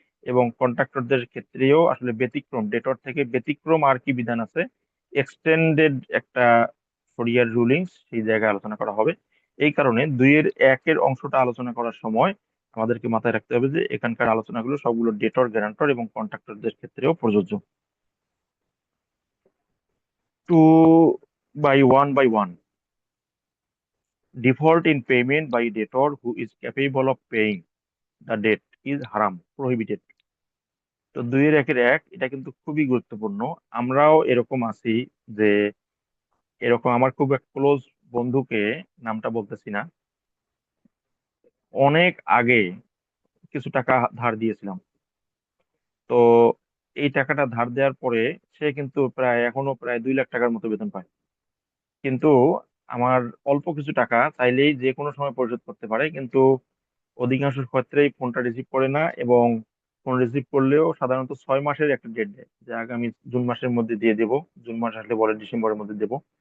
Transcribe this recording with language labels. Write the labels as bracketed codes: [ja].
[bn] এবং কন্ট্রাক্টরদের ক্ষেত্রেও আসলে ব্যতিক্রম, ডেটর থেকে ব্যতিক্রম আর কি বিধান আছে, এক্সটেন্ডেড একটা শরিয়ার রুলিংস সেই জায়গায় আলোচনা করা হবে। এই কারণে 2-1 অংশটা আলোচনা করার সময় আমাদেরকে মাথায় রাখতে হবে যে এখানকার আলোচনাগুলো সবগুলো ডেটর, গ্যারান্টর এবং কন্ট্রাক্টরদের ক্ষেত্রেও প্রযোজ্য। [en] 2/1/1 default in payment by debtor who is capable of paying the debt is haram, prohibited। [bn] তো 2-1 এটা কিন্তু খুবই গুরুত্বপূর্ণ। আমরাও এরকম আছি যে এরকম আমার খুব এক ক্লোজ বন্ধুকে, নামটা বলতেছি না, অনেক আগে কিছু টাকা ধার দিয়েছিলাম। তো এই টাকাটা ধার দেওয়ার পরে সে কিন্তু এখনো প্রায় 2 লাখ টাকার মতো বেতন পায়, কিন্তু আমার অল্প কিছু টাকা চাইলেই যে কোনো সময় পরিশোধ করতে পারে, কিন্তু অধিকাংশ ক্ষেত্রেই ফোনটা রিসিভ করে না, এবং ফোন রিসিভ করলেও সাধারণত 6 মাসের একটা ডেট দেয় যে আগামী জুন মাসের মধ্যে দিয়ে দেবো, জুন মাস আসলে বলে ডিসেম্বরের মধ্যে দেবো।